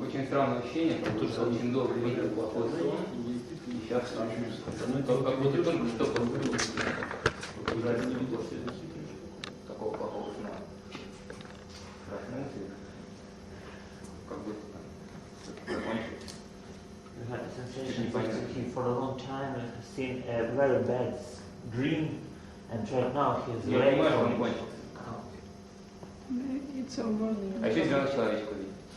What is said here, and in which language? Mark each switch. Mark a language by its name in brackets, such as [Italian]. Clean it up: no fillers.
[Russian] Очень странное ощущение, потому что очень долго видел плохой сон, и сейчас как будто только что проснулся. Уже не видел такого плохого сна. Проснулся, как будто закончился. [English] You had the sensation that he for a long time has seen a very bad dream, and right now he is [Russian] Я [English] very [Russian] понимаю, что он кончился. [English] It's over. [Russian] А еще зеленый человечек увидел.